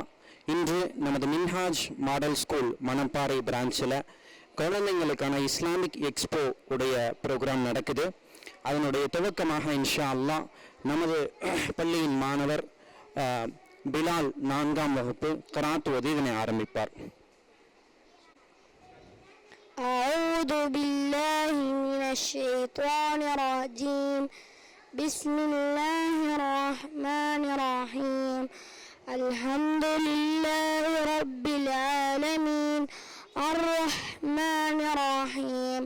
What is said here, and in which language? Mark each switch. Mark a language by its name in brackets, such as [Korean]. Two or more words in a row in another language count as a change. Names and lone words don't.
[Tamil] இன்று நமது மின்ஹாஜ் மாடல் ஸ்கூல் மணப்பாறை பிரான்ச்சில் குழந்தைங்களுக்கான [English] Islamic Expo [Tamil] உடைய ப்ரோக்ராம் நடக்குது. அதனுடைய துவக்கமாக [Arabic] إن شاء الله [Tamil] நமது பள்ளியின் மாணவர் பிலால் 4ஆம் வகுப்பு கராத் ஓதி இதனை ஆரம்பிப்பார். [Arabic] أعوذ بالله من الشيطان الرجيم. بسم الله الرحمن الرحيم. الحمد لله رب العالمين الرحمن الرحيم